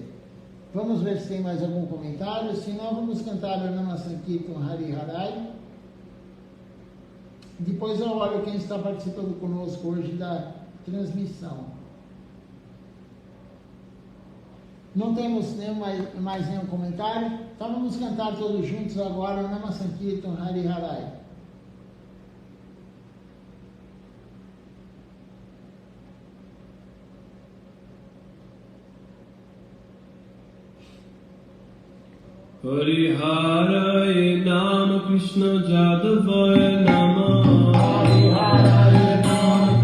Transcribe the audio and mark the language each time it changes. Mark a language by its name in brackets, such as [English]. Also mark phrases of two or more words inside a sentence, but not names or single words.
[Portuguese] Vamos ver se tem mais algum comentário, senão vamos cantar o Nama Sankirtan Hari Harai. Depois eu olho quem está participando conosco hoje da transmissão. Não temos mais nenhum comentário, então vamos cantar todos juntos agora o Nama Sankirtan Hari Harai. [Sanskrit] हरि हरये नमः कृष्ण यादवाय नमः हरि हरये नमः